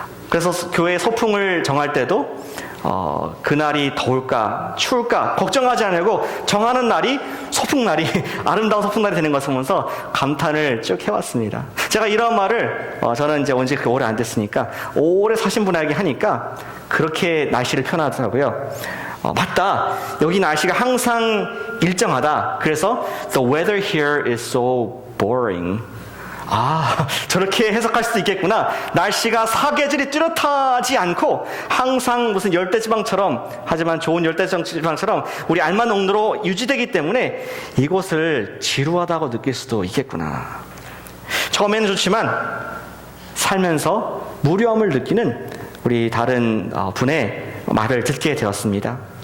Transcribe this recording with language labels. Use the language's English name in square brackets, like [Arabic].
[Korean] 그래서 교회 소풍을 정할 때도 그날이 더울까 추울까 걱정하지 않고 정하는 날이 소풍날이 아름다운 소풍날이 되는 것을 보면서 감탄을 쭉 해왔습니다. 제가 이런 말을 저는 이제 온지 오래 안 됐으니까 오래 사신 분에게 하니까 그렇게 날씨를 표현하더라고요. 맞다, 여기 날씨가 항상 일정하다. 그래서 [English] the weather here is so boring. [Korean] 저렇게 해석할 수도 있겠구나. 날씨가 사계절이 뚜렷하지 않고 항상 무슨 열대지방처럼, 하지만 좋은 열대지방처럼 우리 알맞은 온도로 유지되기 때문에 이곳을 지루하다고 느낄 수도 있겠구나. 처음에는 좋지만 살면서 무료함을 느끼는 우리 다른 분의 말을 듣게 되었습니다.